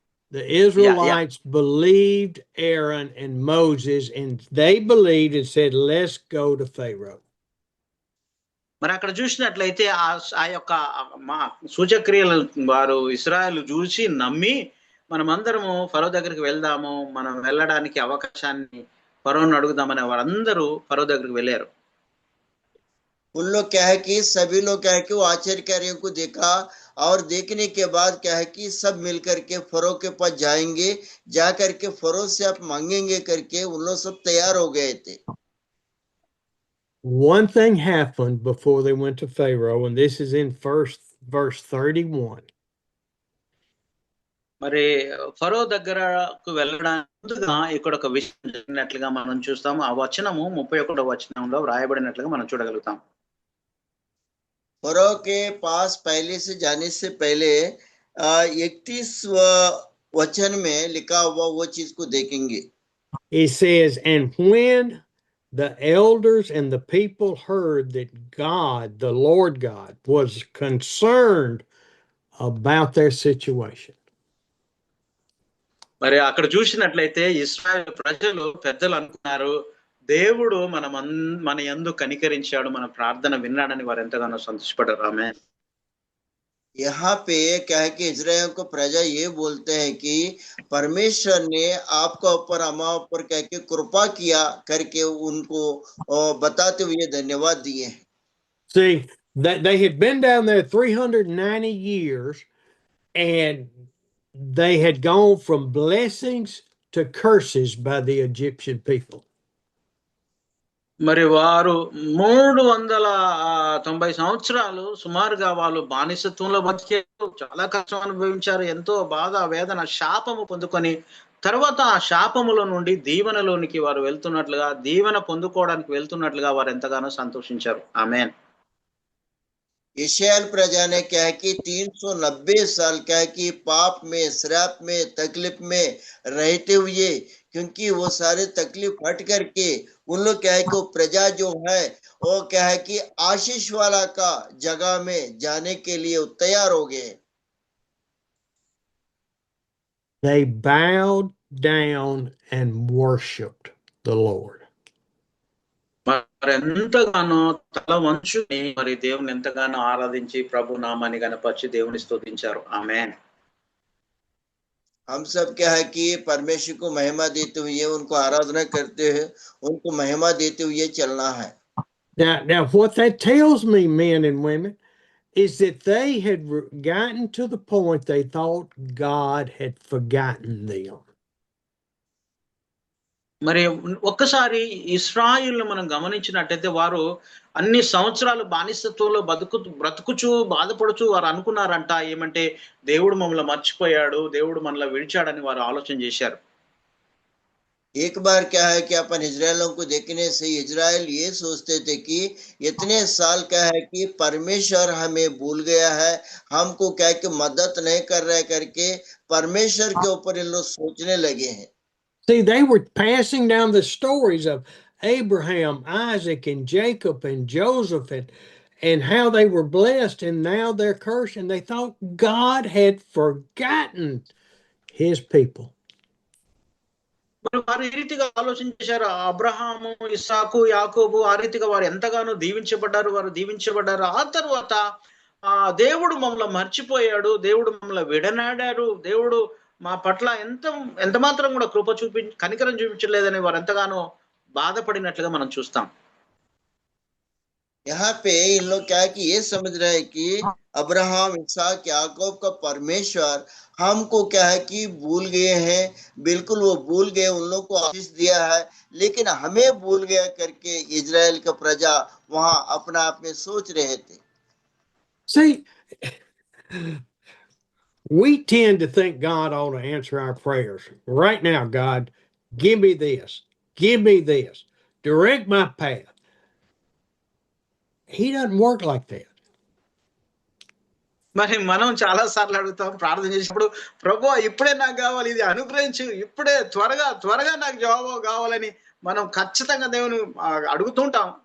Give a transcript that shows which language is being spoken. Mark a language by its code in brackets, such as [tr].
[en] The Israelites believed Aaron and Moses, and they believed and said, let's go to Pharaoh. [te] మరి అక్కడ చూసినట్లయితే ఆ యొక్క సూచక్రియలు వారు ఇశ్రాయేలు చూసి నమ్మి మనమందరము ఫరో దగ్గరికి వెళ్దాము, మనం వెళ్ళడానికి అవకాశాన్ని ఫరోను అడుగుదామని వారందరూ ఫరో దగ్గరికి వెళ్ళారు. [hi] उन लोग क्या है कि सभी लोग क्या है कि वो आश्चर्य कार्यों को देखा और देखने के बाद क्या है कि सब मिलकर के फरो के पास जाएंगे, जा करके फरो से आप मांगेंगे करके उन लोग सब तैयार हो गए थे। [en] One thing happened before they went to Pharaoh, and this is in verse 31. [te] మరి ఫరో దగ్గరకు వెళ్ళడానికి ముందుగా ఇక్కడ ఒక విషయం జరిగినట్లుగా మనం చూస్తాము. ఆ వచనము 31వ వచనంలో వ్రాయబడినట్లుగా మనం చూడగలుగుతాం. [hi] फरो के पास पहले से जाने से पहले 31 वचन में लिखा हुआ वो चीज को देखेंगे। [en] It says, and when the elders and the people heard that God, the Lord God, was concerned about their situation. [te] మరి అక్కడ చూసినట్లయితే ఇశ్రాయేలు ప్రజలు పెద్దలు అనుకున్నారు, దేవుడు మన యందు కనికరించాడు, మన ప్రార్థన విన్నాడని వారు ఎంతగానో సంతోషపడ్డారు. ఆమేన్. [hi] यहाँ पे क्या है कि इजराइल को प्रजा ये बोलते हैं कि परमेश्वर ने आपका ऊपर हमारा ऊपर क्या कि कृपा किया करके उनको बताते हुए धन्यवाद दिए। [en] See, that they had been down there 390 years, and they had gone from blessings to curses by the Egyptian people. [te] మరి వారు 390 సంవత్సరాలు సుమారుగా వాళ్ళు బానిసత్వంలో బతికారు, చాలా కష్టం అనుభవించారు, ఎంతో బాధ వేదన శాపము పొందుకొని తర్వాత ఆ శాపములో నుండి దీవెనలోనికి వారు వెళ్తున్నట్లుగా, దీవెన పొందుకోవడానికి వెళ్తున్నట్లుగా వారు ఎంతగానో సంతోషించారు. ఆమేన్. [hi] इस्राएल प्रजा ने क्या है कि 390 साल क्या है कि पाप में, श्राप में, तकलीफ में रहते हुए, क्योंकि वो सारे तकलीफ हट करके उन लोग क्या है कि वो प्रजा जो है वो क्या है कि आशीष वाला का जगह में जाने के लिए तैयार हो गए। [en] They bowed down and worshiped the Lord. [te] మరి ఎంతగానో తల వంచుని మరి దేవుని ఎంతగానో ఆరాధించి ప్రభు నామాన్ని గణపరిచి దేవుని స్తుతించారు. ఆమేన్. [hi] हम सब क्या है कि परमेश्वर को महिमा देते हुए, उनको आराधना करते हुए, उनको महिमा देते हुए चलना है। [en] Now what that tells me, men and women, is that they had gotten to the point they thought God had forgotten them. [te] మరి ఒక్కసారి ఇశ్రాయేలును మనం గమనించినట్టయితే వారు అన్ని సంవత్సరాలు బానిసత్వంలో బ్రతుకుచు బాధపడుచు వారు అనుకున్నారంట, ఏమంటే దేవుడు మమ్మల్ని మర్చిపోయాడు, దేవుడు మనల్ని విడిచాడని వారు ఆలోచన చేశారు. [hi] एक बार क्या है कि अपन इजराइलों को देखने से इजराइल ये सोचते थे कि इतने साल क्या है कि परमेश्वर हमें भूल गया है, हमको क्या है कि मदद नहीं कर रहा है करके परमेश्वर के ऊपर इन लोग सोचने लगे हैं। [en] See, they were passing down the stories of Abraham, Isaac, and Jacob, and Joseph, and how they were blessed, and now they're cursed, and they thought God had forgotten his people. [te] మరి వారు ఈ రీతిగా ఆలోచన చేశారు. అబ్రహాము, ఇస్సాకు, యాకోబు ఆ రీతిగా వారు ఎంతగానో దీవించబడ్డారు. ఆ తర్వాత దేవుడు మమ్మల్ని మర్చిపోయాడు, దేవుడు మమ్మల్ని విడనాడారు, దేవుడు మా పట్ల ఎంత మాత్రం కూడా కనికరం చూపించలేదని వారు ఎంతగానో బాధపడినట్లుగా మనం చూస్తాం. [hi] यहाँ पे इन लोग क्या है कि ये समझ रहे हैं कि अब्राहम, इसहाक, याकूब का परमेश्वर हमको क्या है कि भूल गए हैं, बिल्कुल वो भूल गए, उन लोग को आशीष दिया है लेकिन हमें भूल गया करके इजराइल का प्रजा वहां अपना आप में सोच रहे थे। [en] See, we tend to think God ought to answer our prayers. Right now, God, give me this, direct my path. He doesn't work like that. [te] మరి మనం చాలా సార్లు అడుగుతాం, ప్రార్థన చేసినప్పుడు, ప్రభువా ఇప్పుడే నాకు కావాలి, ఇది అనుగ్రహించు, ఇప్పుడే త్వరగా నాకు జవాబు కావాలని మనం ఖచ్చితంగా దేవుని అడుగుతుంటాం.